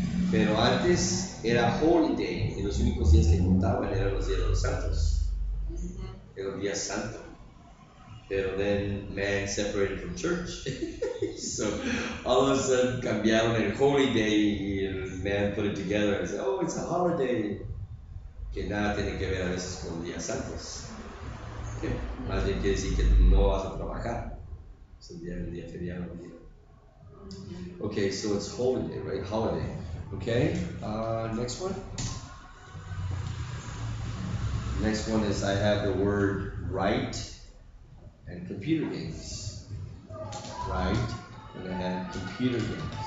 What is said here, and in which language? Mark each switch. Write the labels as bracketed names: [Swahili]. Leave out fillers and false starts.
[Spanish] Pero antes era holy day, y los únicos días que contaban eran los días de los santos. Era un día santo. [English] Pero then man separated from church. So all of a sudden [Spanish] cambiaron el [English] holy day and man put it together and said, oh, it's a holiday. [Spanish] Que nada tiene que ver a veces con días santos. Que más bien quiere decir que no vas a trabajar. Es un día feriado. [English] Okay, so it's holiday, right? Holiday. Okay, next one. Next one is I have the word right and computer games. Right, and I have computer games.